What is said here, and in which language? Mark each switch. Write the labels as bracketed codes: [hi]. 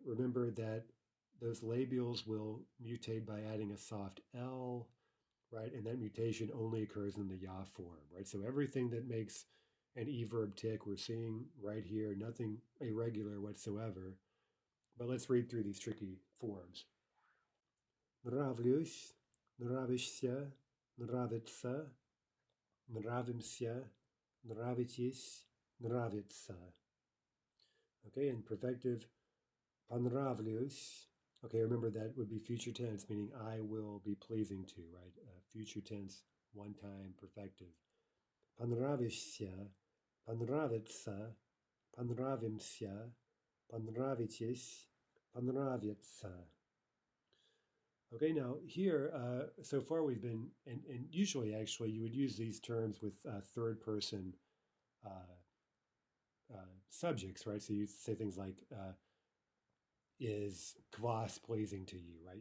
[en] Remember that those labials will mutate by adding a soft L, right? And that mutation only occurs in the ya form, right? So everything that makes an e-verb tick, we're seeing right here, nothing irregular whatsoever. But let's read through these tricky forms. [ru] Нравлюсь, нравишься, нравится, нравимся, нравитесь, нравится. [en] Okay, and perfective, понравлюсь. Okay, remember that would be future tense, meaning I will be pleasing to, right? Future tense, one time, perfective. [ru] Понравишься, понравится, понравимся, понравитесь, понравится. [en] Okay, now here, so far we've been, and usually actually you would use these terms with third person subjects, right? So you say things like, is kvass pleasing to you, right?